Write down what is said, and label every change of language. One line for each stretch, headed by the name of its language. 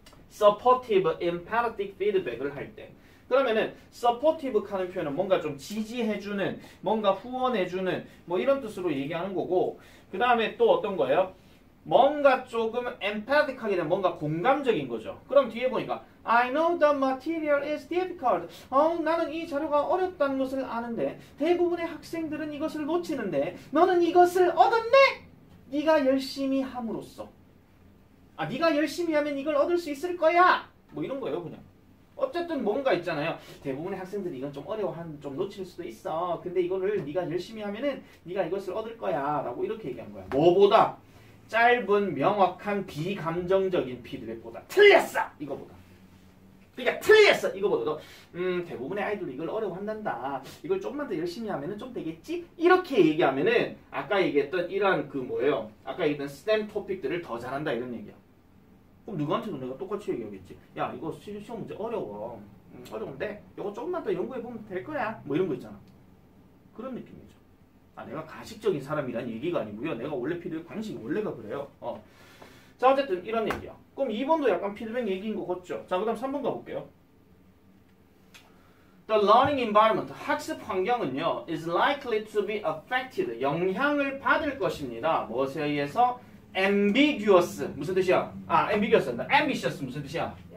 English: Supportive, empathetic feedback을
Korean: 할 때. 그러면은 supportive 하는 표현은 뭔가 좀 지지해주는, 뭔가 후원해주는 뭐 이런 뜻으로 얘기하는 거고 그 다음에 또 어떤 거예요? 뭔가 조금 empathic하게 되면 뭔가 공감적인 거죠. 그럼 뒤에 보니까
English: I know the material is difficult.
Korean: 나는 이 자료가 어렵다는 것을 아는데 대부분의 학생들은 이것을 놓치는데 너는 이것을 얻었네? 네가 열심히 함으로써. 네가 열심히 하면 이걸 얻을 수 있을 거야. 뭐 이런 거예요, 그냥. 어쨌든 뭔가 있잖아요. 대부분의 학생들이 이건 좀 어려워하는, 좀 놓칠 수도 있어. 근데 이거를 네가 열심히 하면은 네가 이것을 얻을 거야. 라고 이렇게 얘기한 거야. 뭐보다? 짧은, 명확한, 비감정적인 피드백보다. 틀렸어! 이거보다. 그러니까 틀렸어! 이거보다도 대부분의 아이들이 이걸 어려워한단다. 이걸 좀만 더 열심히 하면은 좀 되겠지? 이렇게 얘기하면은 아까 얘기했던 이러한 그 뭐예요? 아까 얘기했던 STEM 토픽들을 더 잘한다 이런 얘기야. 그럼 누구한테도 내가 똑같이 얘기하겠지. 야 이거 시험 문제 어려워. 어려운데 이거 조금만 더 연구해보면 될 거야. 뭐 이런 거 있잖아. 그런 느낌이죠. 내가 가식적인 사람이란 얘기가 아니고요. 내가 원래 피드백 방식이 원래가 그래요. 자 어쨌든 이런 얘기야. 그럼 2번도 약간 피드백 얘기인 거 같죠? 자 그 다음 3번 가볼게요.
English: The learning environment,
Korean: 학습 환경은요
English: is likely to be affected,
Korean: 영향을 받을 것입니다. 무엇에 의해서? ambiguous, 무슨 뜻이야? ambiguous, ambitious 무슨 뜻이야?